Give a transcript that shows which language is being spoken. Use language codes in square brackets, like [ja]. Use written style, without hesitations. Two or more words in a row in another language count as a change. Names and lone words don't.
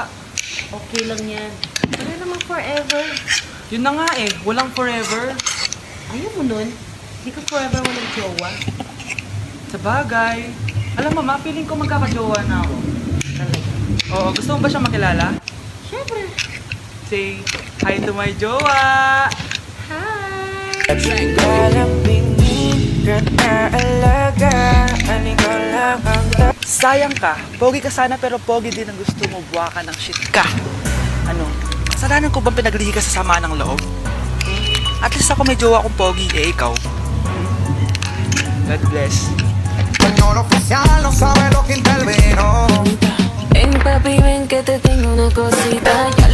[tl] Okay lang yan. Wala namang forever. Yun na nga eh, walang forever. Ayaw mo nun? Hindi ka forever walang jowa. Sa bagay. Alam mo, ma, feeling ko magkakajowa na ako. Talaga. Oo, gusto mo ba siya makilala? Siyempre. [en] Say hi to my jowa! [tl] Sayang ka. Pogi ka sana pero pogi din ang gusto mo. Buwa ka ng shit ka. Ano? Kasalanan ko bang pinaglihi ka sa sama ng loob? [en] At least [tl] ako may jowa kong pogi, eh ikaw. [en] God bless. [es] Español oficial no sabe lo que intervino. Ven papi, ven que te tengo una cosita.